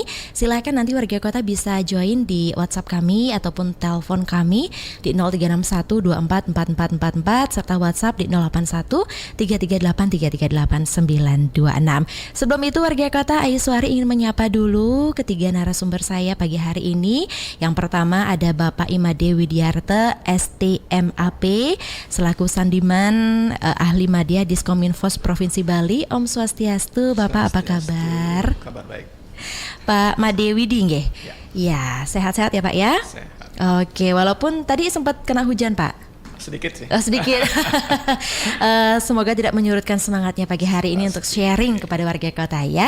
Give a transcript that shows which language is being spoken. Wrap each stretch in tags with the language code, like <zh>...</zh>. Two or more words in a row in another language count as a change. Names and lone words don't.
<id>Silakan nanti warga kota bisa join di WhatsApp kami ataupun telepon kami di 0361244444 serta WhatsApp di 081338338926. Sebelum itu warga kota, Ayu Suari ingin menyapa dulu ketiga narasumber saya pagi hari ini. Yang pertama ada Bapak Imade Widiarte STMAP selaku Sandiman Ahli Madya Diskominfos Provinsi Bali.</id> <ban>Om Swastiastu,</ban> <id>Bapak apa kabar? Kabar baik. Pak Made Widi nggih? Ya, sehat-sehat ya Pak ya? Sehat. Oke, walaupun tadi sempat kena hujan Pak. Sedikit sih. Sedikit. Semoga tidak menyurutkan semangatnya pagi hari ini untuk sharing kepada warga kota ya.</id>